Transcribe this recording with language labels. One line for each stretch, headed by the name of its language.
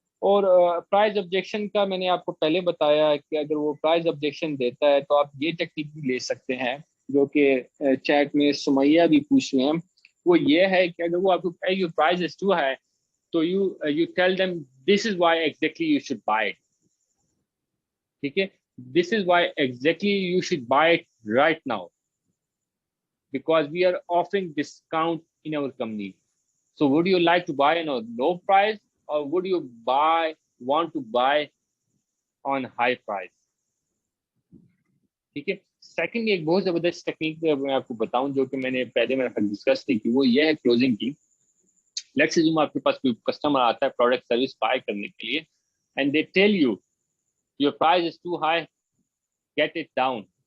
Urdu: اور price objection کا میں نے آپ کو پہلے بتایا کہ اگر وہ پرائز آبجیکشن دیتا ہے تو آپ یہ ٹیکنیک بھی لے سکتے ہیں جو کہ چیٹ میں سمیہ بھی پوچھ رہے ہیں. وہ یہ ہے کہ اگر وہ آپ کو کہے
English: Your price is too high تو you tell them this is why exactly you should buy it.
Urdu: ٹھیک ہے.
English: This is why exactly you should buy it right now because we are offering discount in our company. So would you like to buy on a low price or would you want to buy on high price?
Urdu: ٹھیک ہے. Second ایک بہت زبردست technique میں آپ کو بتاؤں جو کہ میں نے پہلے میرے ساتھ ڈسکس کی وہ یہ ہے کلوزنگ کی. لیٹس اسیوم آپ کے پاس کوئی کسٹمر آتا ہے پروڈکٹ سروس بائی کرنے کے لیے
English: And they tell you your price is too high get it down.